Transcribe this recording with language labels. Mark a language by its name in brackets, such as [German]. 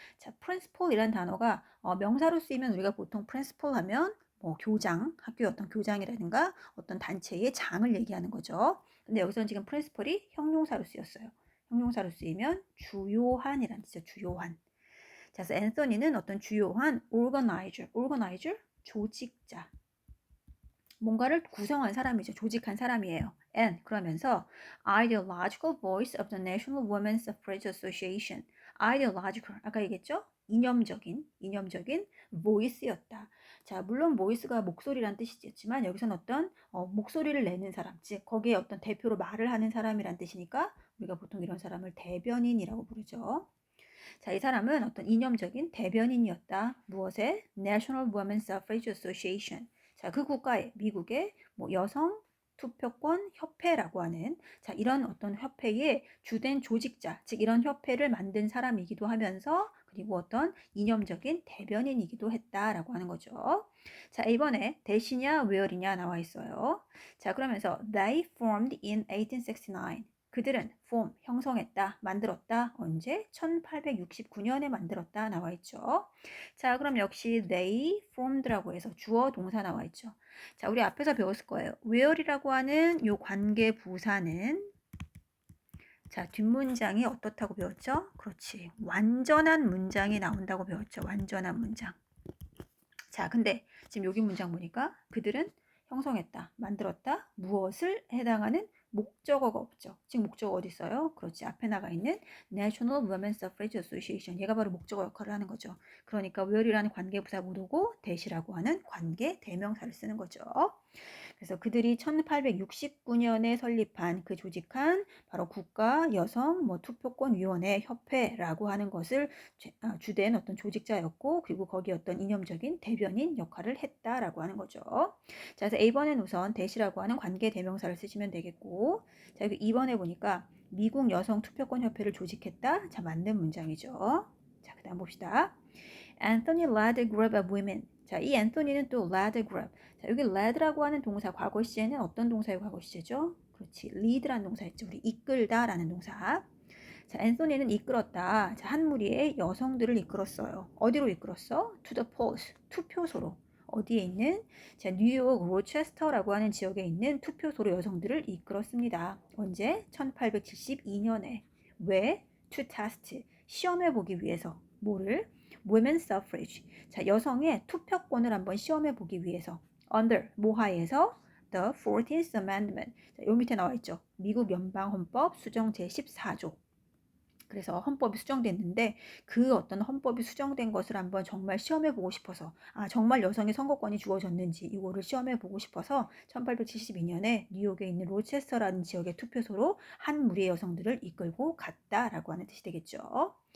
[Korean] 자, principal이라는 단어가 명사로 쓰이면 우리가 보통 principal 하면 뭐 교장, 학교의 어떤 교장이라든가 어떤 단체의 장을 얘기하는 거죠. 근데 여기서는 지금 principal이 형용사로 쓰였어요. 형용사로 쓰이면 주요한이라는 뜻이죠. 주요한. 자, 그래서 앤서니는 어떤 주요한 organizer, 조직자. 뭔가를 구성한 사람이죠. 조직한 사람이에요. [English] And [Korean] 그러면서 [English] ideological voice of the National Women's Suffrage Association. [Korean] ideological 아까 얘기했죠? 이념적인 voice였다. 자, 물론 voice가 목소리란 뜻이지만 여기서는 어떤 목소리를 내는 사람, 즉 거기에 어떤 대표로 말을 하는 사람이란 뜻이니까 우리가 보통 이런 사람을 대변인이라고 부르죠. 자, 이 사람은 어떤 이념적인 대변인이었다. 무엇에? National Women's Suffrage Association. 자, 그 국가의 미국의 뭐 여성 투표권 협회라고 하는 자, 이런 어떤 협회의 주된 조직자, 즉 이런 협회를 만든 사람이기도 하면서 그리고 어떤 이념적인 대변인이기도 했다라고 하는 거죠. 자, 이번에 대시냐 where이냐 나와 있어요. 자, 그러면서 [English] they formed in 1869. [Korean] 그들은 form, 형성했다, 만들었다. 언제? 1869년에 만들었다 나와 있죠. 자, 그럼 역시 they formed라고 해서 주어 동사 나와 있죠. 자, 우리 앞에서 배웠을 거예요. where이라고 하는 요 관계 부사는 자, 뒷문장이 어떻다고 배웠죠? 그렇지. 완전한 문장이 나온다고 배웠죠. 완전한 문장. 자, 근데 지금 여기 문장 보니까 그들은 형성했다, 만들었다, 무엇을 해당하는 목적어가 없죠. 지금 목적어 어디 있어요? 그렇지. 앞에 나가 있는 National Women's Suffrage Association. 얘가 바로 목적어 역할을 하는 거죠. 그러니까 where이라는 관계부사 못 오고 that이라고 하는 관계 대명사를 쓰는 거죠. 그래서 그들이 1869년에 설립한 그 조직한 바로 국가 여성 투표권 위원회 협회라고 하는 것을 주된 어떤 조직자였고 그리고 거기 어떤 이념적인 대변인 역할을 했다라고 하는 거죠. 자, 그래서 A번엔 우선 대시라고 하는 관계 대명사를 쓰시면 되겠고 자, 여기 2번에 보니까 미국 여성 투표권 협회를 조직했다. 자, 맞는 문장이죠. 자, 그다음 봅시다. [English] Anthony led a group of women. [Korean] 자, 이 앤토니는 또 [English] led a group. [Korean] 자, 여기 led라고 하는 동사 과거 시제는 어떤 동사의 과거 시제죠? 그렇지. lead라는 동사 있죠. 우리 이끌다라는 동사. 자, 앤소니는 이끌었다. 자, 한 무리의 여성들을 이끌었어요. 어디로 이끌었어? [English] To the polls. [Korean] 투표소로. 어디에 있는? 자, 뉴욕 로체스터라고 하는 지역에 있는 투표소로 여성들을 이끌었습니다. 언제? 1872년에. 왜? [English] To test. [Korean] 시험해 보기 위해서. 뭐를? [English] Women's suffrage. [Korean] 자, 여성의 투표권을 한번 시험해 보기 위해서. [English] Under. [Korean] 모하에서 [English] The 14th Amendment. [Korean] 자, 요 밑에 나와 있죠. 미국 연방헌법 수정 제14조. 그래서 헌법이 수정됐는데 그 어떤 헌법이 수정된 것을 한번 정말 시험해 보고 싶어서 정말 여성의 선거권이 주어졌는지 이거를 시험해 보고 싶어서 1872년에 뉴욕에 있는 로체스터라는 지역의 투표소로 한 무리의 여성들을 이끌고 갔다라고 하는 뜻이 되겠죠.